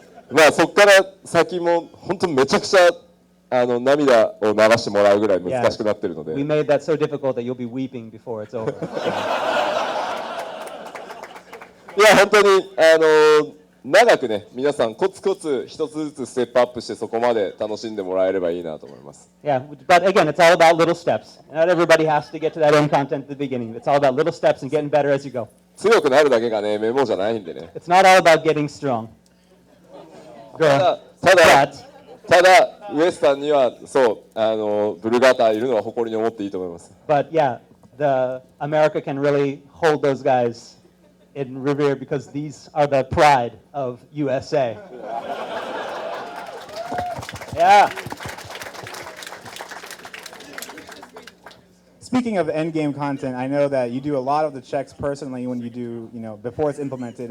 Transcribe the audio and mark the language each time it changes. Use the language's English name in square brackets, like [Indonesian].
[Japanese] まあそこから先も本当めちゃくちゃ涙を流してもらうぐらい難しくなってるので。 [English] We made that so difficult that you'll be weeping before it's over. [Japanese] いや本当に長くね皆さんコツコツ一つずつステップアップしてそこまで楽しんでもらえればいいなと思います。 [English] Yeah, but again, it's all about little steps. Not everybody has to get to that end content at the beginning. It's all about little steps and getting better as you go. [Japanese] 強くなるだけがねメモじゃないんでね。 [English] It's not all about getting strong. [Japanese] ただウエスタンにはそうブルガーターいるのは誇りに思っていいと思います。 [English] But yeah, the America can really hold those guys in revere because these are the pride of USA. Yeah. Speaking of endgame content, I know that you do a lot of the checks personally when you do, before it's implemented.